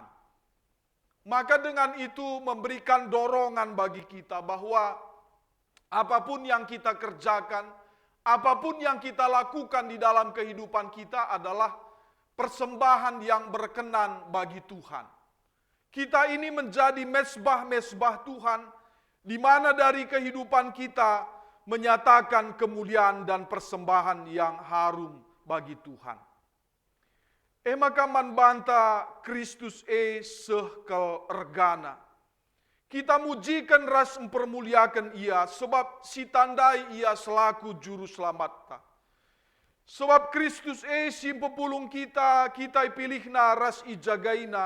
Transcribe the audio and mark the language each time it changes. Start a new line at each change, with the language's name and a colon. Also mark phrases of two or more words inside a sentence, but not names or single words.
Indonesian: Maka dengan itu memberikan dorongan bagi kita bahwa apapun yang kita kerjakan, apapun yang kita lakukan di dalam kehidupan kita adalah persembahan yang berkenan bagi Tuhan. Kita ini menjadi mezbah-mezbah Tuhan, di mana dari kehidupan kita menyatakan kemuliaan dan persembahan yang harum bagi Tuhan.
Batak Karo: Maka manbanta Kristus sehkel ergana. Kita mujikan ras mempermuliakan ia, sebab si tandai ia selaku juru selamat. Sebab Kristus si pepulung kita pilihna ras ijagaina.